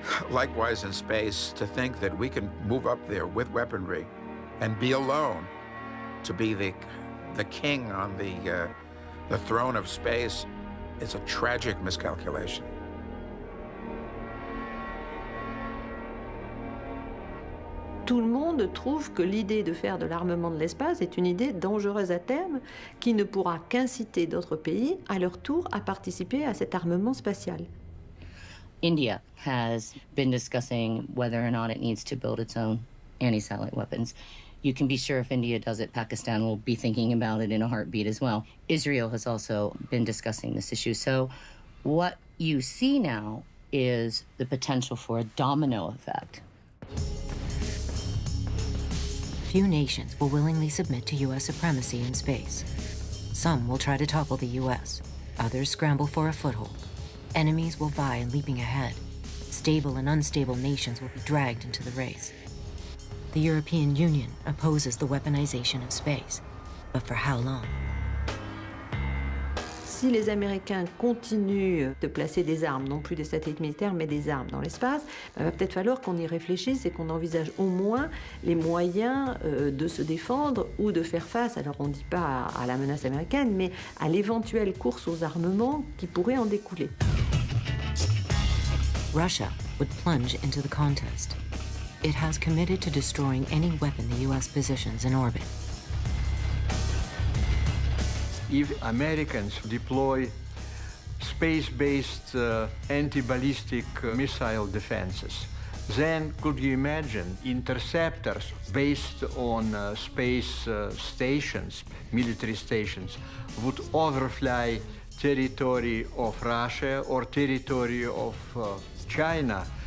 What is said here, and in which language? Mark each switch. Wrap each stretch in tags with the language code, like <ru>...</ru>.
<en>Likewise in space, to think that we can move up there with weaponry and be alone to be the king on the throne of space is a tragic miscalculation.</en> <fr>Tout le monde trouve que l'idée de faire de l'armement de l'espace est une idée dangereuse à terme qui ne pourra qu'inciter d'autres pays à leur tour à participer à cet armement spatial.</fr> <en>India has been discussing whether or not it needs to build its own anti-satellite weapons. You can be sure if India does it, Pakistan will be thinking about it in a heartbeat as well. Israel has also been discussing this issue. So what you see now is the potential for a domino effect. Few nations will willingly submit to U.S. supremacy in space. Some will try to topple the U.S. Others scramble for a foothold. Enemies will vie in leaping ahead. Stable and unstable nations will be dragged into the race. The European Union opposes the weaponization of space. But for how long?</en> <fr>Si les Américains continuent de placer des armes, non plus des satellites militaires, mais des armes dans l'espace, il va peut-être falloir qu'on y réfléchisse et qu'on envisage au moins les moyens de se défendre ou de faire face, alors on ne dit pas à la menace américaine, mais à l'éventuelle course aux armements qui pourrait en découler.</fr> <en>Russia would plunge into the contest. It has committed to destroying any weapon the U.S. positions in orbit. If Americans deploy space-based anti-ballistic missile defenses, then could you imagine interceptors based on space stations, military stations, would overfly territory of Russia or territory of China?</en>